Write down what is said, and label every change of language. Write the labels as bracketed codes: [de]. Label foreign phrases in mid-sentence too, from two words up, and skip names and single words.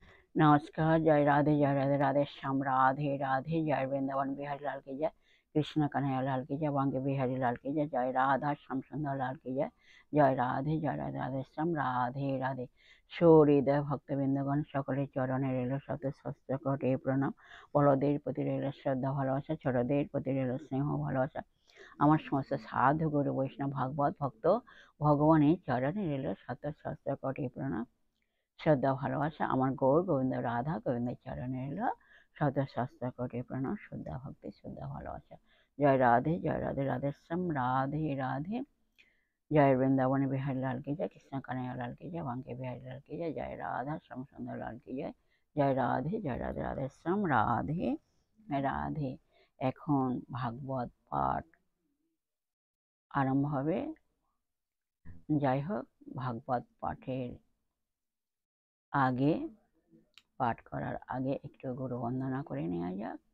[hi] नमस्कार। जय राधे जय राधे। राधे श्याम राधे राधे। जय वृंदावन बिहारी लाल की जय। कृष्ण कन्हैया लाल की जय। वांगे बिहारी लाल की जय। जय राधा श्याम सुंदर लाल की जय। जय राधे जय राधे। राधे श्याम राधे राधे। [bn] সহৃদয় ভক্তবৃন্দগণ সকলের চরণে রইল শত সহস্র কোটি প্রণাম। বড়দের প্রতি রইল শ্রদ্ধা ভালোবাসা, ছোটদের প্রতি রইল স্নেহ ভালোবাসা। আমার সমস্ত সাধু গুরু বৈষ্ণব ভাগবত ভক্ত ভগবানের চরণে রইল শত সহস্র কোটি প্রণাম, শ্রদ্ধা ভালোবাসা। আমার গৌর গোবিন্দ রাধা গোবিন্দের চরণে এলো শত সহস্র কোটি প্রণাম, শ্রদ্ধা ভক্তি শ্রদ্ধা ভালোবাসা। জয় রাধে জয় রাধে। রাধে শ্যাম রাধে রাধে। [hi] जय वृंदावन बिहारी लाल की जय। कृष्ण कन्हैया लाल की जय। वांके बिहारी लाल की जय। जय राधा श्याम सुंदर लाल की जय। जय राधे जय राधे। राधे श्याम राधे राधे। [bn] এখন ভাগবত পাঠ আরম্ভ হবে। যাই হোক, ভাগবত পাঠের আগে, পাঠ করার আগে একটু গুরু বন্দনা করে নেওয়া যাক।